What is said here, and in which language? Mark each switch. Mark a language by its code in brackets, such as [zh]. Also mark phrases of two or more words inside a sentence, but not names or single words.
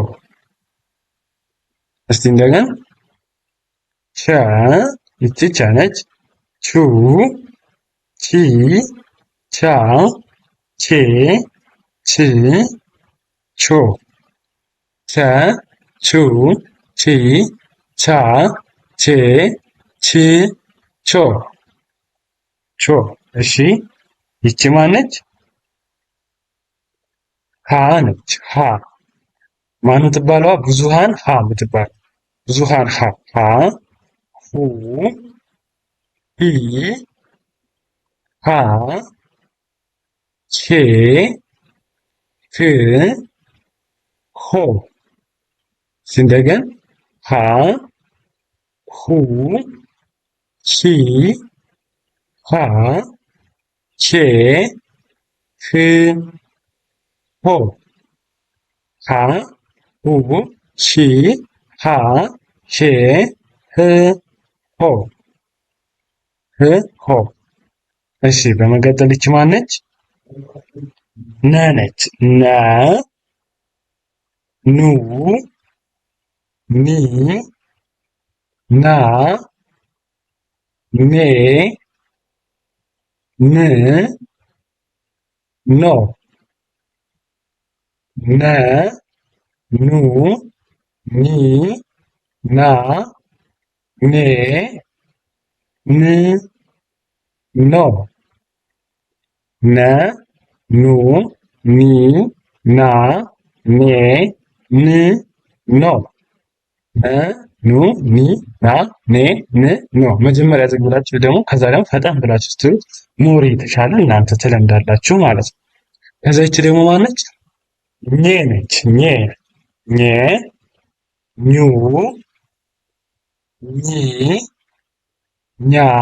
[am] እስቲ እንደገና ቸ፣ እቺ ቸ ነች። ቹ፣ ቺ፣ ቻ፣ ቼ፣ ች፣ ቾ። ቸ፣ ቹ፣ ቺ፣ ቻ፣ ቼ፣ ች፣ ቾ። ቾ። እሺ ይቺ ማነች? ሀ ነች። ሀ ማን ትባለዋ? ብዙሃን ሀ ምትባል ብዙሃን ሀ። ሀ፣ ሁ፣ ሂ፣ ሃ፣ ሄ፣ ህ፣ ሆ። እንደገን ሃ፣ ሁ፣ ሂ፣ ሃ፣ ሄ፣ ህ፣ ሆ። ሃ፣ ሁ፣ ሂ፣ ሃ፣ ሄ፣ ህ፣ ሆ። ህ፣ ሆ። እሺ በመቀጠል ይቺ ማነች? ነ ነች። ነ፣ ኑ፣ ኒ፣ ና፣ ኔ፣ ን፣ ኖ። ነ፣ ኑ፣ ኒ፣ ና፣ ኔ፣ ን፣ ኖ። ነ፣ ኑ፣ ኒ፣ ና፣ ኔ፣ ን፣ ኖ። ነ፣ ኑ፣ ኒ፣ ና፣ ኔ፣ ን፣ ኖ። መጀመሪያ ዝም ብላችሁ ደግሞ ከዛ ደግሞ ፈጠን ብላችሁ ስትሉ ሞር የተሻለ እናንተ ትለምዳላችሁ ማለት ነው። ከዛ ይቺ ደግሞ ማነች? ኘ ነች። ኘ፣ ኘ፣ ኙ፣ ኚ፣ ኛ፣